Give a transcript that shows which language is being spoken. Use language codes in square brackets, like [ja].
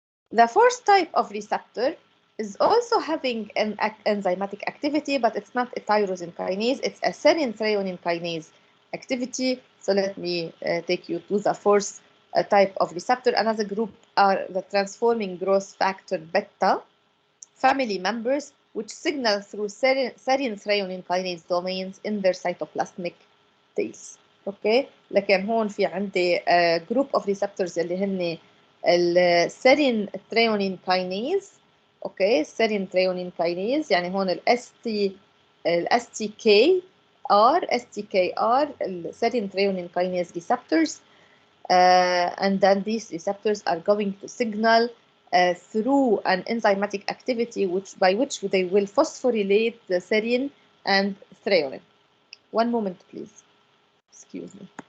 [en] The fourth type of receptor is also having an enzymatic activity, but it's not a tyrosine kinase, it's a serine threonine kinase activity. So let me take you to the fourth type of receptor. Another group are the transforming growth factor beta family members, which signal through serine threonine kinase domains in their cytoplasmic tails. [ar] Okay, لكن هون في عندي [en] group of receptors [ar] اللي هن السيرين ثريونين كاينيز. اوكي، السيرين ثريونين كاينيز يعني هون الاس تي كي ار السيرين ثريونين كاينيز receptors. [en] And then these receptors are going to signal through an enzymatic activity by which they will phosphorylate the serine and threonine. One moment, please. Excuse me.